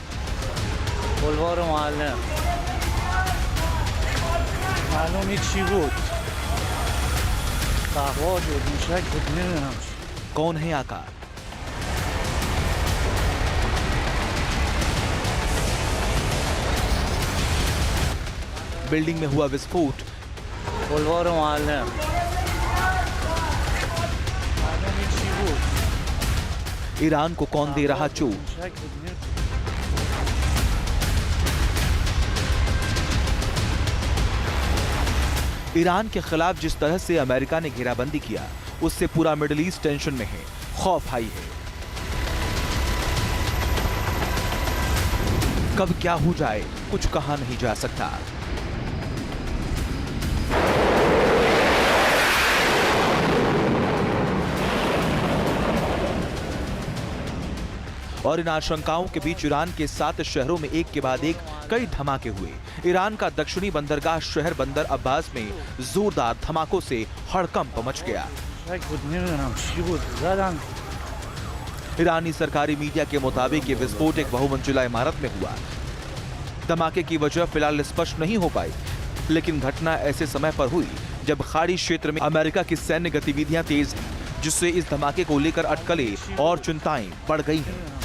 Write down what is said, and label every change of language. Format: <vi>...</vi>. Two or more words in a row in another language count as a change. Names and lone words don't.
<fa>معلوم نیست چی بود. دعوا شد، موشک بود، نمیدونم.</fa> <hi>कौन है आका? बिल्डिंग में हुआ विस्फोट,</hi> <fa>بلوار معلم. معلوم نیست چی بود.</fa> <hi>ईरान को कौन दे रहा चोट?</hi> <fa>موشک بود، نمیدونم.</fa> <hi>ईरान के खिलाफ जिस तरह से अमेरिका ने घेराबंदी किया, उससे पूरा</hi> <en>Middle East</en> <hi>टेंशन में है, खौफ हाई है। कब क्या हो जाए कुछ कहा नहीं जा सकता। और इन आशंकाओं के बीच ईरान के 7 शहरों में एक के बाद एक कई धमाके हुए। ईरान का दक्षिणी बंदरगाह शहर बंदर अब्बास में जोरदार धमाकों से हड़कंप मच गया।</hi> <fa>موشک بود، نمیدونم چی بود. زدن.</fa> <hi>ईरानी सरकारी मीडिया के मुताबिक ये विस्फोट एक बहुमंजिला इमारत में हुआ। धमाके की वजह फिलहाल स्पष्ट नहीं हो पाई, लेकिन घटना ऐसे समय पर हुई जब खाड़ी क्षेत्र में अमेरिका की सैन्य गतिविधियां तेज हैं, जिससे इस धमाके को लेकर अटकलें और चिंताएं बढ़ गई हैं।</hi>